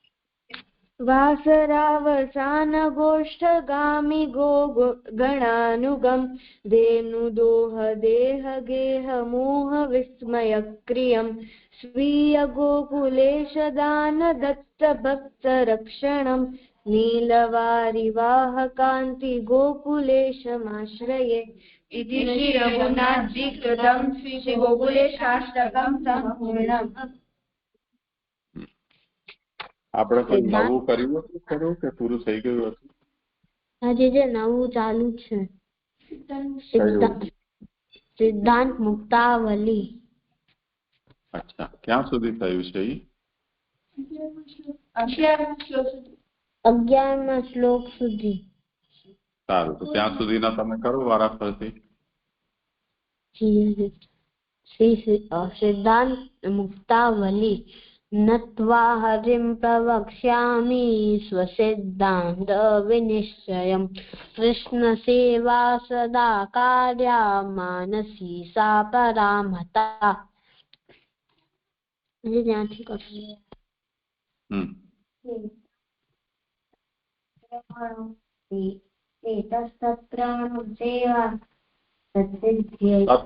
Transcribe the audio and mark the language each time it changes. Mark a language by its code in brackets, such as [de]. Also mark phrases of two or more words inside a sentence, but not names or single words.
[sa] वासरावसानगोष्ठगामि गणानुगं धेनुदोह देहगेह मोहविस्मयक्रियं स्वीयगोकुलेशदानदत्तभक्तरक्षणं नीलवारिवाहकान्ति गोकुलेशमाश्रये इति श्री रघुनाथजी कृतं श्री गोकुलेशाष्टकं संपूर्णम् [gu] આપણે કોઈ નવું કર્યું હતું ખરું કે પૂરું થઈ ગયું હતું આજે જે નવું ચાલુ છે સિદ્ધાંત મુક્તાવલી અચ્છા ક્યાં સુધી થયું છે ઈ 11મા શ્લોક સુધી સારું તો ત્યાં સુધીના તમે કરો વારાફરતી [sa] સિદ્ધાંત મુક્તાવલી नत्वा हरिं प्रवक्ष्यामि स्वसिद्धान्त विनिश्चयम् कृष्णसेवा सदा कार्या मानसी सा परामता [gu] ज्ञानથી કરશું [sa] एतस्तत्राणुसेवा तत्सिद्ध्यै